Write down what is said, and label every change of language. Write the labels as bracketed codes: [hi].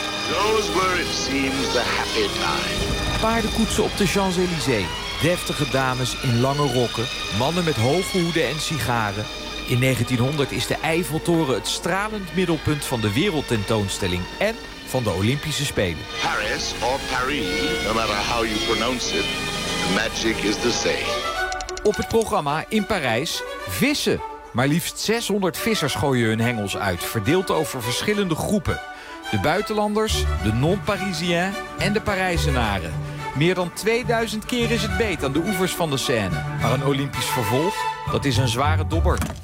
[en] Those were, it seems, the happy times. [nl] Paardenkoetsen op de Champs-Élysées, deftige dames in lange rokken, mannen met hoge hoeden en sigaren. In 1900 is de Eiffeltoren het stralend middelpunt van de wereldtentoonstelling en van de Olympische Spelen. [en] Paris of Paris, no matter how you pronounce it, the magic is the same. [nl] Op het programma in Parijs vissen. Maar liefst 600 vissers gooien hun hengels uit, verdeeld over verschillende groepen. De buitenlanders, de non-Parisiens en de Parijzenaren. Meer dan 2000 keer is het beet aan de oevers van de Seine. Maar een Olympisch vervolg, dat is een zware dobber.